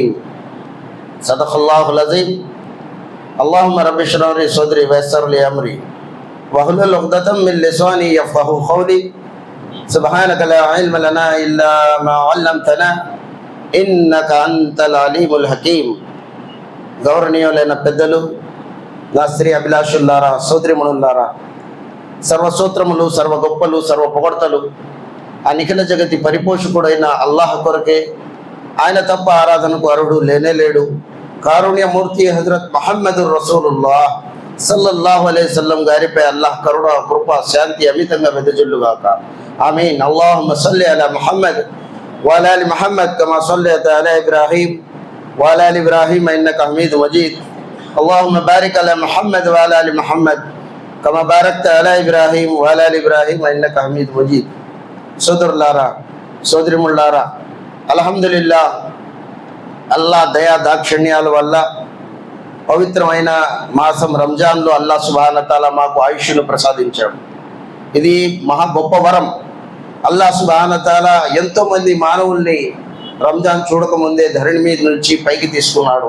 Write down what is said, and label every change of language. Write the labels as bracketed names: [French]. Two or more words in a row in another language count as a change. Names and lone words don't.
[Arabic] صدق الله العظيم. اللهم رب اشرح لي صدري ويسر لي أمري واحلل عقدة من لساني يفقهوا قولي سبحانك لا علم لنا إلا ما علمتنا إنك أنت العليم الحكيم. [Telugu] గౌరవనీయులైన పెద్దలు, నా స్త్రీ అభిలాషుల్లారా, సోదరిమణుల్లారా, సర్వసూత్రములు, సర్వ గొప్పలు, సర్వ పొగడ్తలు ఆ నిఖిల జగతి పరిపోషకుడైన అల్లాహ్ కొరకే. ఆయన తప్ప ఆరాధనకు అర్హుడు లేనే లేడు. కారుణ్యమూర్తి హజరత్ ముహమ్మదుర్ రసూలుల్లాహ్ [Arabic] صلى الله عليه وسلم [Telugu] గారిపై అల్లాహ్ కరుణ, కృప, శాంతి అమితంగా వెదజల్లుగాక. ఆమీన్. [Arabic] اللهم صل على محمد وعلى آل محمد كما صليت على إبراهيم وعلى آل إبراهيم إنك حميد مجيد. اللهم بارك على محمد وعلى ال محمد كما باركت على ابراهيم وعلى ال ابراهيم انك حميد مجيد. [Telugu] సోదరులారా, సోదరిముల్లారా, అల్హమ్దులిల్లా, అల్లాహ్ దయా దాక్షిణ్యాల వల్ల పవిత్రమైన మాసం రంజాన్లో అల్లాహ్ [Arabic] سبحانه و تعالى [Telugu] మాకు ఆయుష్ను ప్రసాదించాడు. ఇది మహా గొప్ప వరం. అల్లాహ్ [Arabic] سبحانه و تعالى [Telugu] ఎంతో మంది మానవుల్ని రంజాన్ చూడకముందే ధరణి మీద నుంచి పైకి తీసుకున్నాడు.